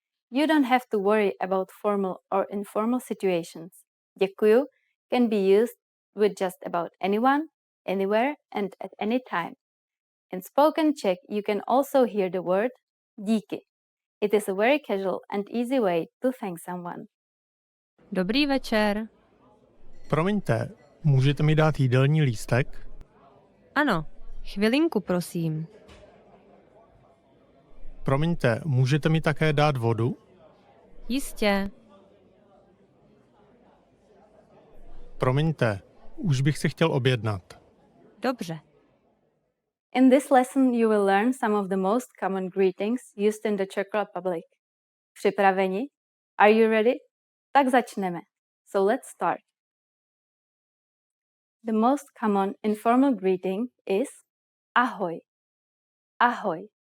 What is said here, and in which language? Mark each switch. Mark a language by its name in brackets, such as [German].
[English] You don't have to worry about formal or informal situations. Děkuju can be used with just about anyone, anywhere, and at any time. In spoken Czech, you can also hear the word díky. It is a very casual and easy way to thank someone. [Czech] Dobrý večer. Promiňte, můžete mi dát jídelní lístek? Ano, chvilinku prosím. Promiňte, můžete mi také dát vodu? Jistě. Promiňte, už bych si chtěl objednat. Dobře. [English] In this lesson, you will learn some of the most common greetings used in the Czech Republic. [Czech] Připraveni? [English] Are you ready? [Czech] Tak začneme. [English] So let's start. The most common informal greeting is ahoj. Ahoj.